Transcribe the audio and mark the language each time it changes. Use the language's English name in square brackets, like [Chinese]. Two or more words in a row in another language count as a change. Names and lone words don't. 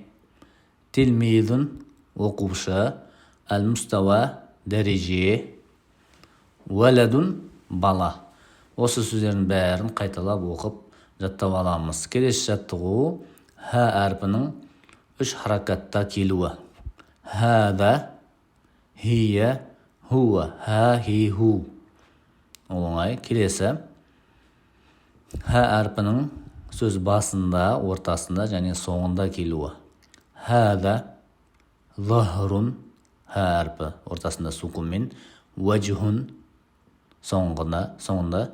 [Kazakh] Тилмидун оқушы. Әл-мустауа дәреже. Уәләдун бала. Осы сөздердің бәрін қайталап оқып жаттап аламыз. Келесі жаттығу ха әрпінің 3 харакатта келуі. [Arabic] هذا، هي، هو. هَ، هِ، هُ. [Kazakh] Оңай. Келесі ха әрпінің сөз басында, ортасында және соңында келуі. [Arabic] هذا، زهر. [Kazakh] Ха әрпі ортасында сукунмен. Ваджхун соңында.